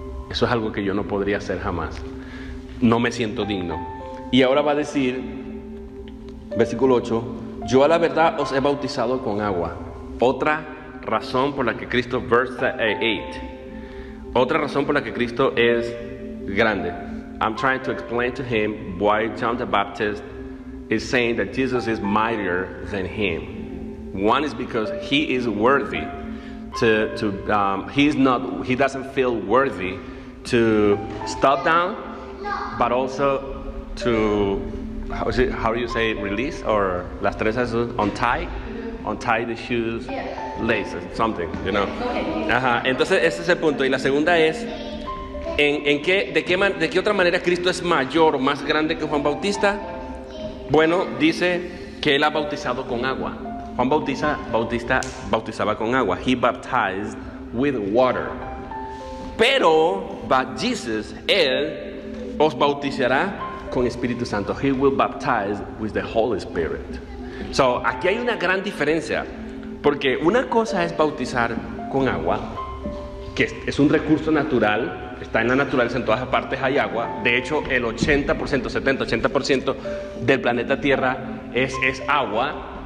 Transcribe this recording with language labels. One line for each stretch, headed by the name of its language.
Spanish: Eso es algo que yo no podría hacer jamás. No me siento digno. Y ahora va a decir, versículo 8, yo a la verdad os he bautizado con agua. Otra razón por la que Cristo, verse 8, otra razón por la que Cristo es grande.
English: I'm trying to explain to him why John the Baptist is saying that Jesus is mightier than him. One is because he is worthy he doesn't feel worthy to stop down, but also to, how do you say, release, or
Spanish: las tres
English: untie the shoes, laces, something, you know.
Spanish: Ajá, entonces ese es el punto. Y la segunda es, ¿de qué otra manera Cristo es mayor o más grande que Juan Bautista? Bueno, dice que él ha bautizado con agua. Juan Bautista bautizaba con agua.
English: He baptized with water.
Spanish: Pero,
English: but Jesus,
Spanish: él os bautizará con Espíritu Santo.
English: He will baptize with the Holy Spirit.
Spanish: So, aquí hay una gran diferencia, porque una cosa es bautizar con agua, que es un recurso natural, está en la naturaleza, en todas partes hay agua. De hecho, el 80% del planeta Tierra es agua.